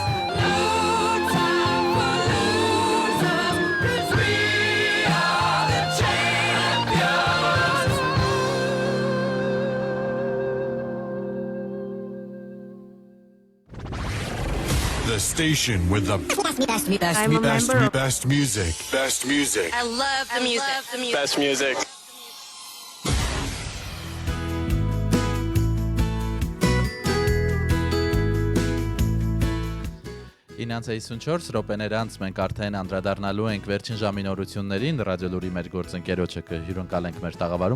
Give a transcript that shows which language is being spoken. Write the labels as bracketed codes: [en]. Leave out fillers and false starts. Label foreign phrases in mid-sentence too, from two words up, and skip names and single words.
[en] No time for losers, 'cause we are the champions. The station with the best music. Best music. I love the music. Best music. [hy] Ինանց 54 րոպեներ անց մենք արդեն անդրադառնալու ենք վերջին ժամի նորություններին ռադիոլուրի մեր գործընկերոջը կհյուրընկալենք մեր տաղավարում ու